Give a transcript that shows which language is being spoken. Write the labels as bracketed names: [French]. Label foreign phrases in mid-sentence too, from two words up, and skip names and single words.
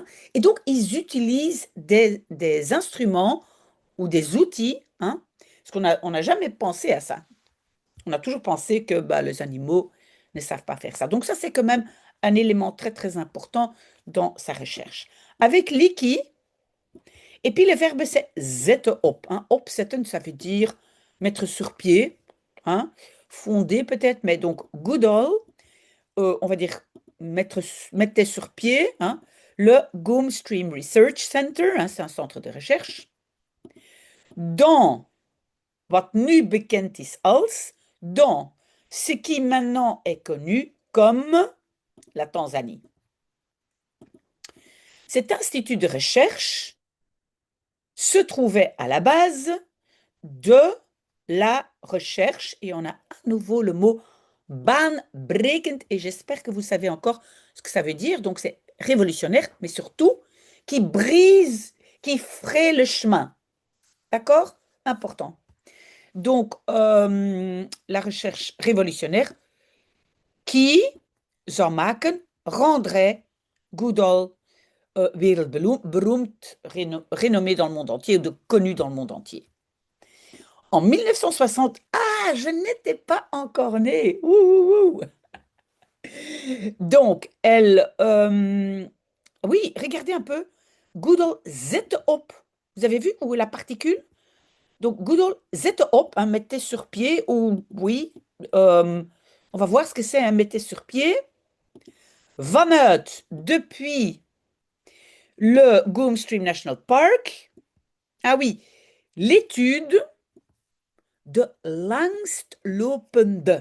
[French] Et donc, ils utilisent des instruments ou des outils, hein, parce qu'on n'a jamais pensé à ça. On a toujours pensé que les animaux ne savent pas faire ça. Donc ça, c'est quand même un élément très, très important dans sa recherche. Avec Leakey, et puis le verbe, c'est [Dutch] zetten op. [French] Hein. Opzetten, ça veut dire mettre sur pied, hein, fonder peut-être, mais donc Goodall, on va dire, mettait sur pied hein, le Goomstream Research Center, hein, c'est un centre de recherche, dans [Dutch] wat nu bekend is als, [French] dans ce qui maintenant est connu comme la Tanzanie. Cet institut de recherche se trouvait à la base de la recherche, et on a à nouveau le mot baanbrekend, et j'espère que vous savez encore ce que ça veut dire. Donc c'est révolutionnaire, mais surtout qui brise, qui fraye le chemin. D'accord? Important. Donc la recherche révolutionnaire qui, [Dutch] zou maken, rendrait Goodall wereldberoemd, [French] renommé dans le monde entier, ou connu dans le monde entier. En 1960, ah, je n'étais pas encore née. Ouh, ouh, ouh. Donc, oui, regardez un peu. [Dutch] Goodall zette op. [French] Vous avez vu où est la particule? Donc, [Dutch] Goodall zette op, [French] hein, mettez sur pied, ou oui, on va voir ce que c'est un mettez sur pied. Vanuit, depuis le Goomstream National Park. Ah oui, l'étude de langstlopende.